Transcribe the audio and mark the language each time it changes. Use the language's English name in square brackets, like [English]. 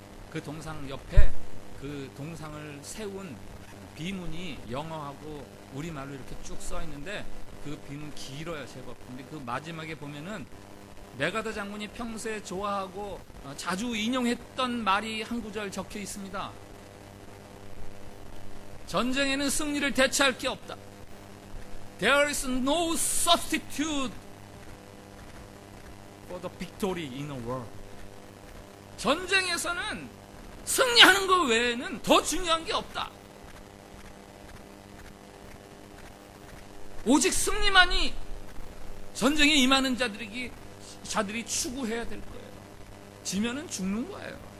[Korean] 그 동상 옆에 그 동상을 세운 비문이 영어하고 우리말로 이렇게 쭉 써 있는데 그 비문 길어요, 제법. 근데 그 마지막에 보면은 메가더 장군이 평소에 좋아하고 자주 인용했던 말이 한 구절 적혀 있습니다. 전쟁에는 승리를 대체할 게 없다. [English] There is no substitute for the victory in a war. [Korean] 전쟁에서는 승리하는 것 외에는 더 중요한 게 없다. 오직 승리만이 전쟁에 임하는 자들이 추구해야 될 거예요. 지면은 죽는 거예요.